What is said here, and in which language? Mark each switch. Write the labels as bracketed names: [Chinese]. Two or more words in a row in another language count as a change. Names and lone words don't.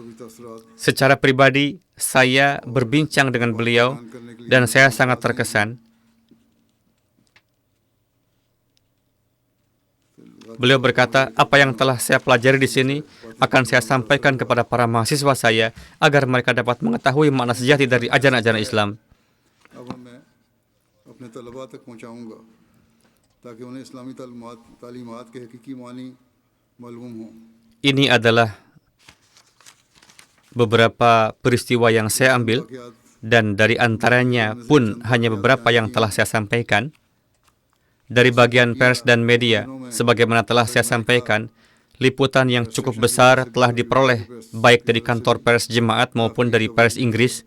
[Indonesian] Secara pribadi, saya berbincang dengan beliau dan saya sangat terkesan. Beliau berkata, apa yang telah saya pelajari di sini akan saya sampaikan kepada para mahasiswa saya agar mereka dapat mengetahui makna sejati dari ajaran-ajaran Islam. [Urdu] اب میں اپنے طلبہ تک پہنچاؤں گا تاکہ انہیں اسلامی تعلیمات کے حقیقی معانی معلوم ہوں. [Indonesian] Ini adalah beberapa peristiwa yang saya ambil, dan dari antaranya pun hanya beberapa yang telah saya sampaikan. Dari bagian pers dan media, sebagaimana telah saya sampaikan, liputan yang cukup besar telah diperoleh baik dari kantor pers jemaat maupun dari pers Inggris.